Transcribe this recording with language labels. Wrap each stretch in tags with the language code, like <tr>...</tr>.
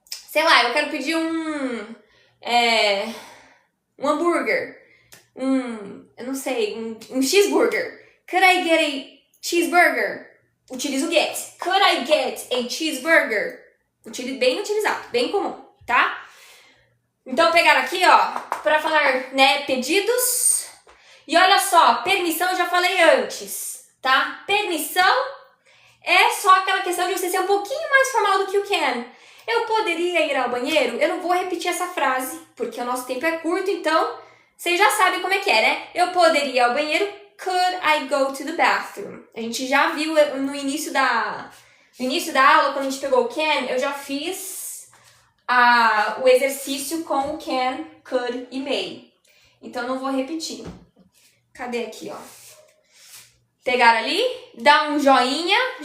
<pt>Sei lá, eu quero pedir um hambúrguer. Eu não sei, um cheeseburger.</pt> <en>Could I get a cheeseburger?</en> <pt>Utilizo</pt> <en>get. Could I get a cheeseburger?</en> <pt>Bem utilizado, bem comum, tá? Então, pegar aqui, ó, para falar, né, pedidos. E olha só, permissão eu já falei antes, tá? Permissão é só aquela questão de você ser um pouquinho mais formal do que o can. Eu poderia ir ao banheiro? Eu não vou repetir essa frase, porque o nosso tempo é curto, então vocês já sabem como é que é, né? Eu poderia ir ao banheiro?</pt> <en>Could I go to the bathroom?</en> <pt>A gente já viu no início da aula, quando a gente pegou o can, eu já fiz o exercício com o can, could e may. Então, não vou repetir. Cadê aqui, ó? Pegar ali, dá um joinha.</pt>